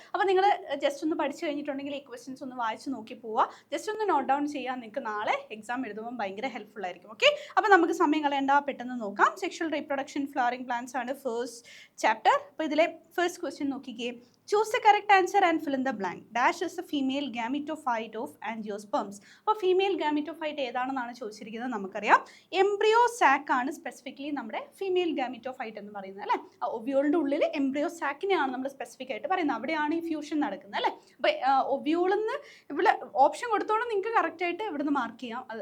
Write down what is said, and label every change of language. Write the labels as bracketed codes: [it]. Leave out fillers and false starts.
[ml] അപ്പോൾ നിങ്ങൾ ജസ്റ്റ് ഒന്ന് പഠിച്ചു കഴിഞ്ഞിട്ടുണ്ടെങ്കിൽ ഈ ക്വസ്റ്റ്യൻസ് ഒന്ന് വായിച്ച് നോക്കി പോവുക, ജസ്റ്റ് ഒന്ന് നോട്ട് ഡൗൺ ചെയ്യാൻ നിങ്ങൾക്ക് നാളെ എക്സാം എഴുതുമ്പോൾ ഭയങ്കര ഹെൽപ്ഫുൾ ആയിരിക്കും. ഓക്കെ, അപ്പോൾ നമുക്ക് സമയം കളയേണ്ട, പെട്ടെന്ന് നോക്കാം. സെക്ഷൽ റീപ്രൊഡക്ഷൻ, ഫ്ലവറിംഗ് പ്ലാന്റ്സ് ആണ് ഫസ്റ്റ് ചാപ്റ്റർ. അപ്പോൾ ഇതിലെ ഫസ്റ്റ് ക്വസ്റ്റ്യൻ നോക്കിക്കേ. [en] Choose the correct answer and fill in the blank. Dash is the female gametophyte of angiosperms. [ml] അപ്പോൾ ഫീമെയിൽ ഗാമിറ്റോഫൈറ്റ് ഏതാണെന്നാണ് ചോദിച്ചിരിക്കുന്നത്. നമുക്കറിയാം എംബ്രിയോ സാക്ക് ആണ് സ്പെസിഫിക്കലി നമ്മുടെ ഫീമെയിൽ ഗാമിറ്റോഫൈറ്റ് എന്ന് പറയുന്നത് അല്ലേ. ഒവ്യൂളിൻ്റെ ഉള്ളിൽ എംബ്രിയോ സാക്കിനെയാണ് നമ്മൾ സ്പെസിഫിക് ആയിട്ട് പറയുന്നത്. അവിടെയാണ് ഈ ഫ്യൂഷൻ നടക്കുന്നത് അല്ലേ. അപ്പോൾ ഒവ്യൂളിന്ന് ഇവിടെ ഓപ്ഷൻ കൊടുത്തോളം നിങ്ങൾക്ക് കറക്റ്റായിട്ട് ഇവിടുന്ന് മാർക്ക് ചെയ്യാം.